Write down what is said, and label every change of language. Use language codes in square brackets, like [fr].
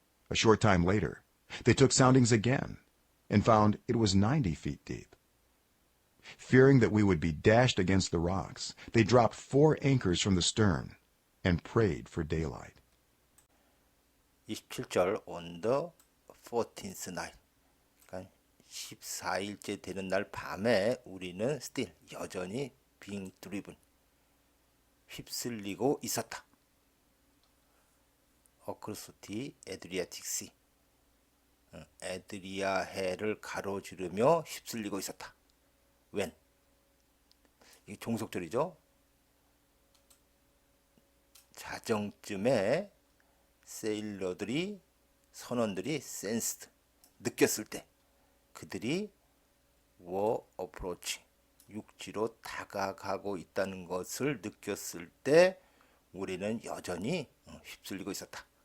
[en] A short time later, they took soundings again and found it was 90 feet deep. Fearing that we would be dashed against the rocks, they dropped 4 anchors from the stern and prayed for daylight. 27절 on the 14th night. [ko] 그러니까 14일째 되는 날 밤에 우리는 [en] still [ko] 여전히 [en] being driven [ko] 휩쓸리고 있었다. [en] across the Adriatic Sea. [ko] 에드리아해를 가로지르며 휩쓸리고 있었다. when 이게 종속절이죠. 자정쯤에 세일러들이 선원들이 [en] sensed [ko] 느꼈을 때 그들이 [en] were approaching [ko] 육지로 다가가고 있다는 것을 느꼈을 때 우리는 여전히 휩쓸리고 있었다.